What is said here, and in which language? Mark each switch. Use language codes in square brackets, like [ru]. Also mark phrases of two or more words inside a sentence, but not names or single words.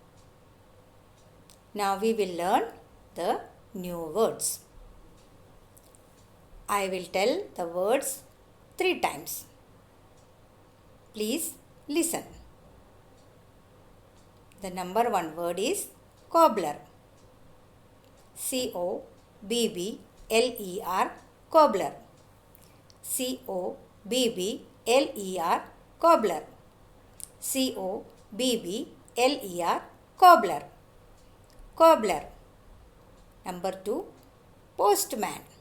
[en] Now we will learn the new words. I will tell the words 3 times. Please listen. The number 1 word is cobbler. C-O-B-B-L-E-R, cobbler. C-O-B-B-L-E-R, cobbler. C-O-B-B-L-E-R, cobbler. Cobbler. Number 2, postman.